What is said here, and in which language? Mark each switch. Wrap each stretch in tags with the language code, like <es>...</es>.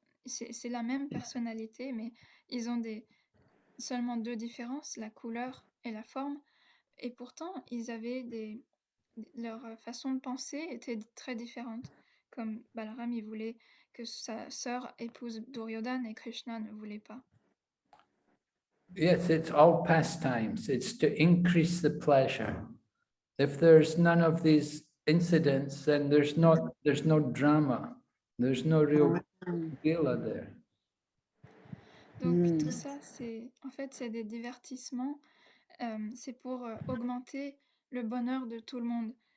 <fr>c'est la même personnalité, mais ils ont seulement 2 différences, la couleur et la forme. Et pourtant, ils avaient leur façon de penser était très différente. Comme Balaram, il voulait que sa sœur épouse Duryodhana et Krishna ne voulait pas.</fr> <en>Yes, it's all pastimes. It's to increase the pleasure. If there's none of these incidents, then there's no drama. There's no real Leela there.</en> <fr>Donc tout ça, en fait, c'est des divertissements. C'est pour augmenter le bonheur de tout le monde.</fr>